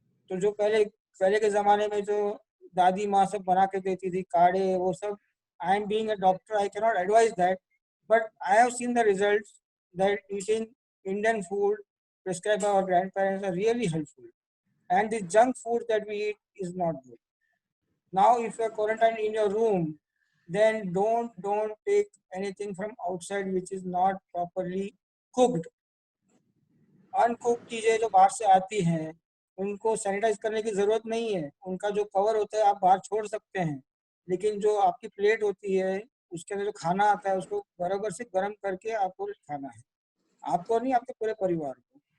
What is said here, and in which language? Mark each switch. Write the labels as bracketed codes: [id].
[hi] तो जो पहले के जमाने में जो दादी माँ सब बना के देती थी काढ़े, वो सब, [en] I am being a doctor I can not advise that, but I have seen the results that eating Indian food prescribed by our grandparents are really helpful, and the junk food that we eat is not good. Now if you are quarantined in your room, then don't take anything from outside which is not properly cooked. [hi] अनकुक चीजें जो बाहर से आती हैं उनको sanitise करने की जरूरत नहीं है, उनका जो कवर होता है आप बाहर छोड़ सकते हैं, लेकिन जो आपकी प्लेट होती है उसके अंदर जो खाना आता है उसको बराबर से गर्म करके आपको खाना है, आपको नहीं, आपके पूरे परिवार को।